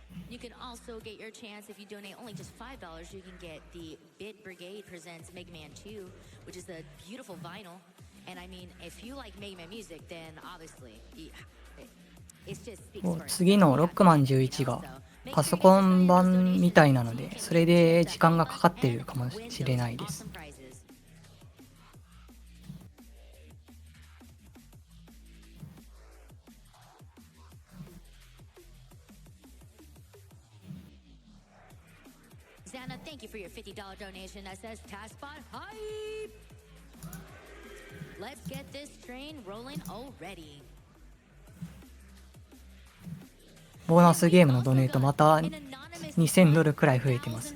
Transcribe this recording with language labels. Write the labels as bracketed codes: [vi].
[en] You can also get your chance if you donate only just $5. You can get the Bit Brigade presents Mega Man 2, which is a beautiful vinyl. And I mean, if you like Mega Man music, then obviously it's just speaks for itself. [ja] 次のロックマン11がパソコン版みたいなので、それで時間がかかってるかもしれないです。 [en] Xana, thank you for your $50 donation that says Taskbot Hype! Let's get this train rolling already. [ja] ボーナスゲームのドネートまた2000ドルくらい増えてます。